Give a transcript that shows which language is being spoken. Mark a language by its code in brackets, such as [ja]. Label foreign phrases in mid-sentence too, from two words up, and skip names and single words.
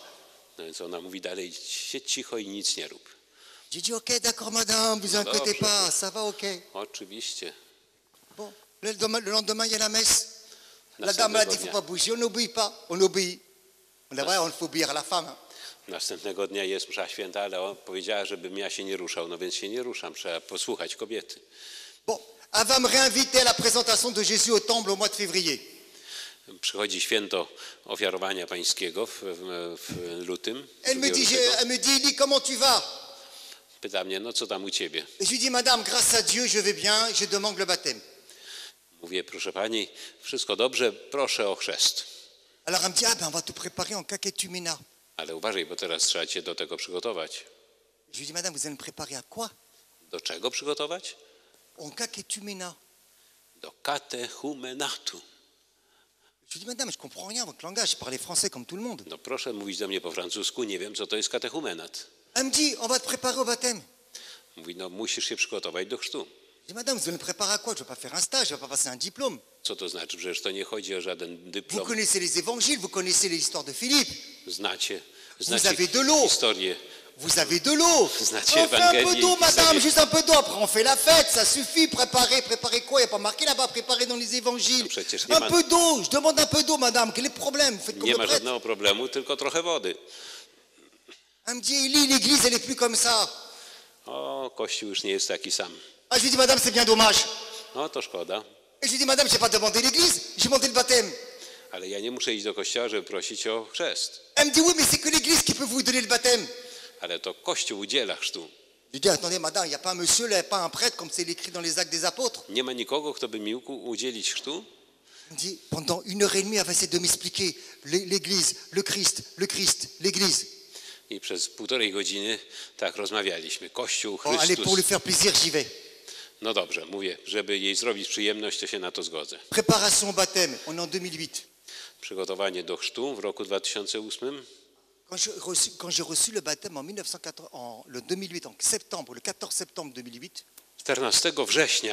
[pl] No więc ona mówi dalej, siedź cicho i nic nie rób. [fr] J'ai dit, ok, d'accord, madame, vous inquiétez pas, ça va, ok. [pl] Oczywiście. [fr] Bon, le lendemain, il y a la messe. La dame a dit, il ne faut pas bouger, on n'obéit pas, on obéit. On est vrai, on faut obéir à la femme. Hein. [pl] Następnego dnia jest msza święta, ale on powiedziała, żebym ja się nie ruszał, no więc się nie ruszam, trzeba posłuchać kobiety. [fr] Bon, elle va me réinviter à la présentation de Jésus au temple au mois de février. [pl] Przychodzi święto ofiarowania pańskiego w lutym. [fr] Elle me dit, Élie, comment tu vas? [pl] Pyta mnie, no co tam u ciebie? [fr] Et je lui dis, madame, grâce à Dieu, je vais bien, je demande le baptême. [pl] Mówię, proszę pani, wszystko dobrze, proszę o chrzest. [fr] Alors elle me dit, ah ben on va te préparer en catéchumena. [pl] Ale uważaj, bo teraz trzeba cię do tego przygotować. [fr] Je lui dis, madame, vous allez me préparer à quoi? [pl] Do czego przygotować? [fr] En catéchumena. [pl] Do katechumenatu. [fr] Je lui dis, madame, je comprends rien à votre langage, je parlais français comme tout le monde. [pl] No proszę mówić do mnie po francusku, nie wiem co to jest katechumenat. [fr] Elle me dit, on va te préparer au baptême. [pl] Mówi, no musisz się przygotować do chrztu. [fr] Je dis, madame, vous allez me préparer à quoi? Je ne vais pas faire un stage, je ne vais pas passer un diplôme. [pl] Co to znaczy? Przecież to nie chodzi o żaden [fr] Vous [pl] dyplom. [fr] connaissez les évangiles, vous connaissez l'histoire de Philippe. [pl] Znacie [fr] Vous avez de l'eau. [pl] historię. [fr] Vous avez de l'eau. [pl] Znacie [fr] On fait un peu [pl] Ewangelię [fr] d'eau, [pl] i [fr] madame, [pl] historię. [fr] juste un peu d'eau. Après, on fait la fête, ça suffit. Préparer, préparer quoi? Il n'y a pas marqué là-bas, préparer dans les évangiles. [pl] No przecież nie [fr] Un [pl] ma- [fr] peu d'eau, je demande un peu d'eau, madame. Quel est le problème? Faites comme [pl] Nie [fr] le [pl] ma [fr] prêtre. [pl] żadnego problemu, tylko trochę wody. [fr] Elle me dit, Élie, l'église, elle n'est plus comme ça. [pl] O, Kościół już nie jest taki sam. [fr] Ah, je lui dis, madame, c'est bien dommage. [pl] No to szkoda. [fr] Et je lui dis, madame, j'ai pas demandé l'église, j'ai demandé le baptême. [pl] Ale ja nie muszę iść do kościoła, żeby prosić o chrzest. [fr] Elle me dit, oui, mais c'est que l'église qui peut vous donner le baptême. [pl] Ale to Kościół udziela chrztu. [fr] Je lui dis, attendez, madame, il n'y a pas un monsieur, là, il n'y a pas un prêtre, comme c'est écrit dans les actes des apôtres. [pl] Nie ma nikogo, kto by mi mógł udzielić chrztu. [fr] Elle me dit, pendant 1 heure et demie, elle va essayer de m'expliquer l'église, le Christ, l'église. [pl] I przez 1,5 godziny tak rozmawialiśmy. Kościół, [fr] Bon, allez, [pl] Chrystus. [fr] pour lui faire plaisir, j'y vais. [pl] No dobrze, mówię, żeby jej zrobić przyjemność, to się na to zgodzę. [fr] Préparation au baptême, on est en 2008. [pl] Przygotowanie do chrztu w roku 2008. [fr] Quand j'ai reçu le baptême le 2008, en septembre, le 14 septembre 2008, [pl] 14 września